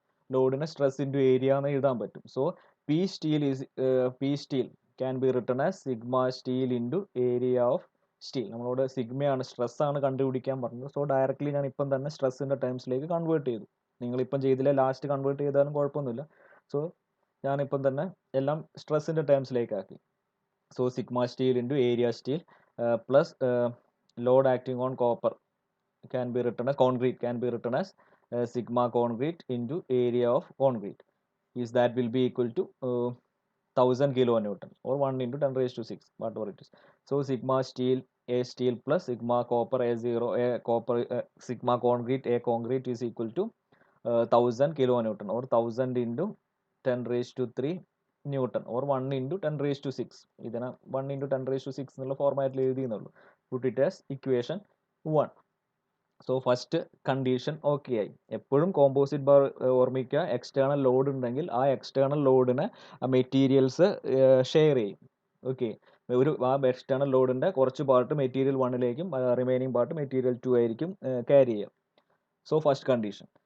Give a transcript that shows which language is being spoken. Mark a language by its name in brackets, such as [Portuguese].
[Malayalam] ലോഡിനെ stress into area എന്ന് എഴുതാൻ പറ്റും. [English] So P steel can be written as sigma steel into area of steel. [Malayalam] നമ്മളോട് സിഗ്മയാണ് stress ആണ് കണ്ടുപിടിക്കാൻ പറഞ്ഞത്. സോ ഡയറക്റ്റ്ലി ഞാൻ ഇപ്പം തന്നെ സ്ട്രെസ്സിൻ്റെ ടേംസിലേക്ക് കൺവേർട്ട് ചെയ്തു. നിങ്ങളിപ്പം ചെയ്തില്ല, ലാസ്റ്റ് കൺവേർട്ട് ചെയ്താലും കുഴപ്പമൊന്നുമില്ല. സോ ഞാനിപ്പം തന്നെ എല്ലാം സ്ട്രെസ്സിൻ്റെ ടേംസിലേക്ക് ആക്കി. [English] So sigma steel into area steel plus load acting on copper concrete can be written as sigma concrete into area of concrete. That will be equal to 1000 kilonewton or 1 into 10 raised to 6, whatever it is. So sigma steel A steel plus sigma copper A0 A copper sigma concrete A concrete is equal to 1000 kilonewton or 1000 into 10 raised to 3 Newton or 1 into 10 raised to 6. [Malayalam] ഇതിനെ 1 into 10 raised to 6 എന്നുള്ള ഫോർമാറ്റിൽ എഴുതിയെന്നുള്ളൂ. [English] Put it as equation 1. [Malayalam] So first condition okay ആയി. എപ്പോഴും composite bar ഓർമ്മിക്കുക, external load ഉണ്ടെങ്കിൽ ആ external ലോഡിനെ materials share ചെയ്യും. ഓക്കെ, ആ എക്സ്റ്റേണൽ ലോഡിൻ്റെ കുറച്ച് part material 1ലേക്കും remaining part material 2 ആയിരിക്കും ക്യാരി ചെയ്യുക. So first condition.